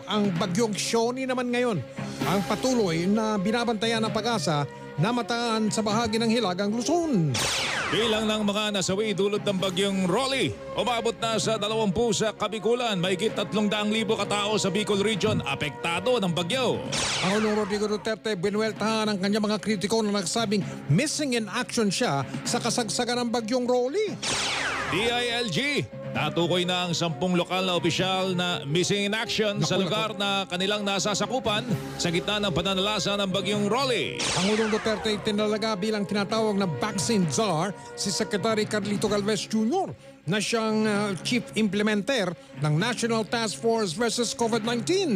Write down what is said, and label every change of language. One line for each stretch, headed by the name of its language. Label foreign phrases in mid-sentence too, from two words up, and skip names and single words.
Filipino: Ang bagyong Shoni naman ngayon ang patuloy na binabantayan ng Pag-asa na mataan sa bahagi ng Hilagang Luzon. Bilang ng mga nasawi dulot ng bagyong Rolly, umabot na sa 20 sa Kabikulan, mahigit 300,000 katao sa Bicol Region apektado ng bagyo. Pangulong Rodrigo Duterte binuweltahan ang kanyang mga kritiko na nagsabing
English: missing in action
Filipino: siya sa kasagsagan ng bagyong Rolly. DILG, natukoy na ang 10 lokal na opisyal na
English: missing in action
Filipino: sa lugar na kanilang nasasakupan sa gitna ng pananalasa ng bagyong Rolly. Pangulong Duterte tinalaga bilang tinatawag na
English: vaccine czar
Filipino: si Secretary Carlito Galvez Jr. na siyang
English: chief implementer
Filipino: ng National Task Force versus COVID-19.